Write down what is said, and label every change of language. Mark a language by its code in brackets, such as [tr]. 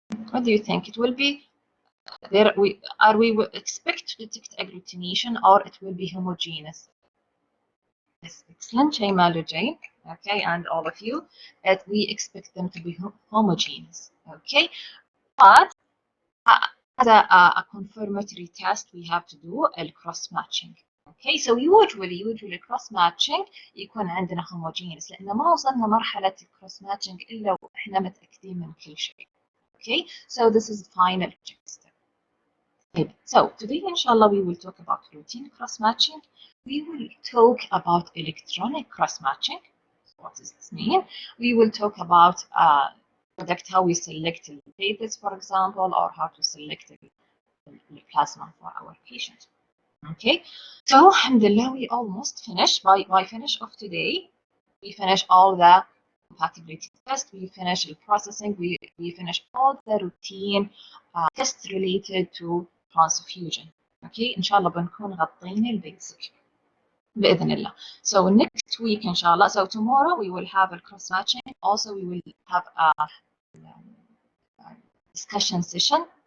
[en] What do you think? It will be there. We expect to detect agglutination, or it will be homogeneous? Yes, excellent, Jane. Okay, and all of you, that we expect them to be homogeneous. Okay, but as a confirmatory test, we have to do الكروس matching. Okay, so usually cross matching [ar] يكون عندنا homogeneous، لأن ما وصلنا مرحلة الكروس matching إلا وإحنا متأكدين من كل شيء. [en] Okay, so this is the final check step. So today, inshallah, we will talk about routine cross matching. We will talk about electronic cross matching. What does this mean? We will talk about product, how we select the platelets, for example, or how to select the plasma for our patient. Okay, so alhamdulillah, we almost finished. By finish of today, we finish all the compatibility test, we finish the processing, we finish all the routine tests related to transfusion. [ar] Okay, inshallah بنكون غطينا البيزك بإذن الله. [en] So next week, inshallah, so tomorrow we will have a cross matching. Also, we will have a discussion session.